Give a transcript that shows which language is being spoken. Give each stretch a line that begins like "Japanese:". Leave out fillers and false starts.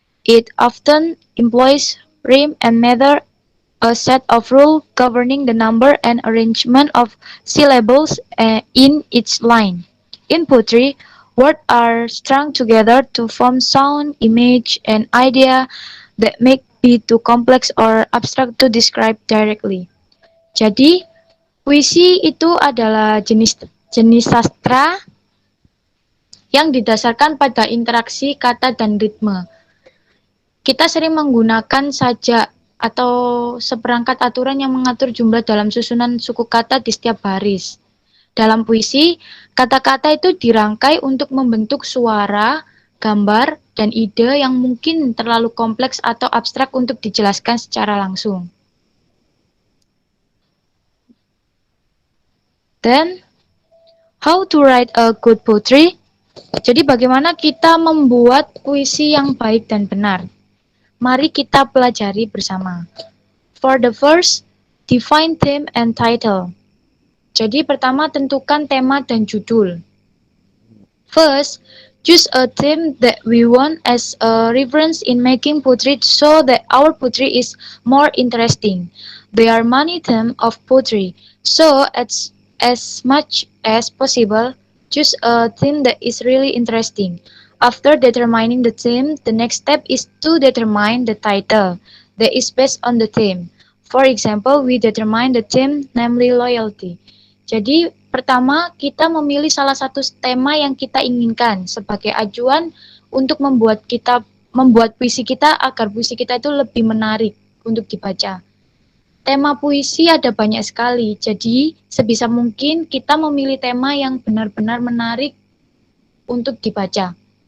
English: It often employs rhyme and meter, a set of rules governing the number and arrangement of syllables in each line. In poetry, words are strung together to form sound, image, and idea that may be too complex or abstract to describe directly.
Indonesian: Jadi, puisi itu adalah jenis sastra yang didasarkan pada interaksi kata dan ritme. Kita sering menggunakan sajak atau seperangkat aturan yang mengatur jumlah dalam susunan suku kata di setiap baris. Dalam puisi, kata-kata itu dirangkai untuk membentuk suara, gambar, dan ide yang mungkin terlalu kompleks atau abstrak untuk dijelaskan secara langsung.
English: Then, how to write a good poetry?
Indonesian: Jadi bagaimana kita membuat puisi yang baik dan benar? Mari kita pelajari bersama.
English: For the first, define theme and title.
Indonesian: Jadi pertama tentukan tema dan judul.
English: First, choose a theme that we want as a reference in making poetry so that our poetry is more interesting. There are many themes of poetry, so as much as possible, choose a theme that is really interesting. After determining the theme, the next step is to determine the title that is based on the theme. For example, we determine the theme, namely loyalty.
Indonesian: Jadi, pertama kita memilih salah satu tema yang kita inginkan sebagai acuan untuk membuat puisi kita agar puisi kita itu lebih menarik untuk dibaca. Tema puisi ada banyak sekali, jadi sebisa mungkin kita memilih tema yang benar-benar menarik untuk dibaca.